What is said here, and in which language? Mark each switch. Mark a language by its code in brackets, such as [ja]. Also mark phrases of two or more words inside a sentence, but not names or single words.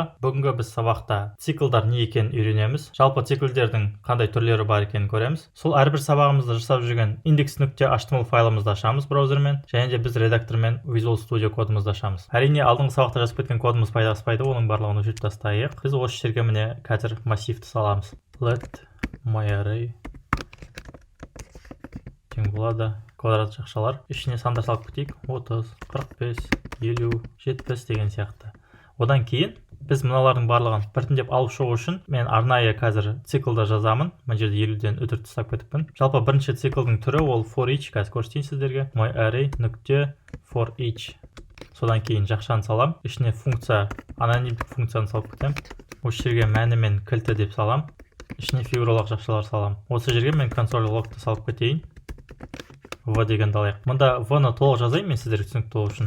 [kk] Бүгінгі біз сабақта циклдар не екенін үйренеміз. Жалпы циклдердің қандай түрлері бар екенін көреміз. Сол әрбір сабағымызда жасап жүрген index.html файлымызды ашамыз браузермен, және де біз редактормен Visual Studio кодымызды ашамыз. Әрине, алдыңғы сабақта жазып кеткен кодымыз пайдаспайды, оның барлығын өшіріп тастайық. Біз осы жерге міне қазір массивті саламыз. [en] Let my array [kk] тең болады квадрат жақшалар. Ішіне сандар салып кетейік. 30, 45, 50, 70 деген сияқты. Одан кейін біз мыналардың барлығын біртіндеп алып шығу үшін мен арнайы қазір циклда жазамын. Мына жерде 50-ден өтірік тастап кетіппін. Жалпы бірінші циклдың түрі ол [en] for each. [kk] Қазір көрсетейін сіздерге. [en] My array нүкте for each. [kk] Содан кейін жақшаны салам. Ішіне функция, анонимдік функцияны салып кетем. Осы жерге мәні мен кілті деп салам. Ішіне фигуралық жақшалар салам. Осы жерге мен console logты салып кетейін. В дегенді алайық. Мұнда V-ны толық жазайын мен сіздерге түсінікті болу үшін.